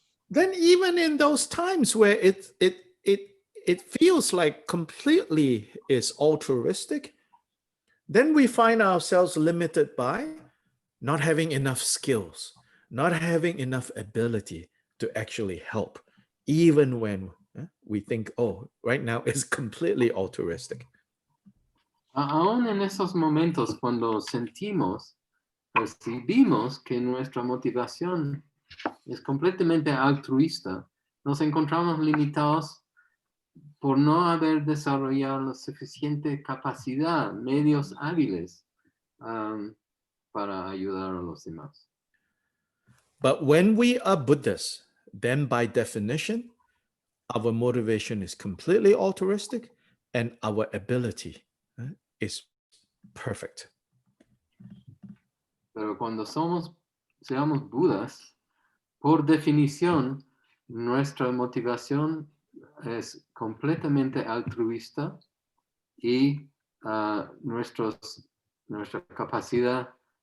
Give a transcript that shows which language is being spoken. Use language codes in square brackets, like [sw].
[en] Then even in those times where it feels like completely is altruistic, then we find ourselves limited by not having enough skills, not having enough ability to actually help, even when we think, oh, right now it's completely altruistic. [es] Aún en esos momentos cuando percibimos que nuestra motivación es completamente altruista, nos encontramos limitados por no haber desarrollado la suficiente capacidad, medios hábiles para ayudar a los demás. [en] But when we are Buddhas, then by definition, our motivation is completely altruistic and our ability is perfect. [es] Pero cuando seamos Budas, por definición, nuestra motivación es completamente altruista y nuestra capacidad